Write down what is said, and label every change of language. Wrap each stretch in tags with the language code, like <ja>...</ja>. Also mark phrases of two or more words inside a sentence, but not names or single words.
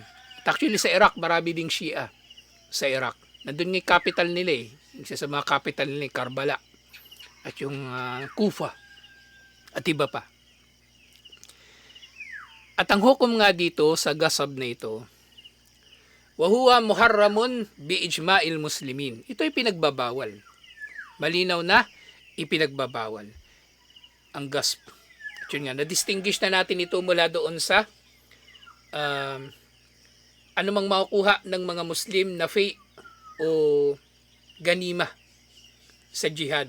<tl>At actually sa Iraq, marami ding Shia sa Iraq. Nandun yung capital nila eh. Isa sa mga capital nila, Karbala. At yung Kufa. At iba pa. At ang hukom nga dito sa gasab na ito,</tl> <ar>وهو محرم بإجماع المسلمين.</ar> <tl>Ito ay pinagbabawal. Malinaw na ipinagbabawal ang gasp. At yun nga, na-distinguish na natin ito mula doon sa anumang makukuha ng mga Muslim na fee o ganima sa jihad.</tl>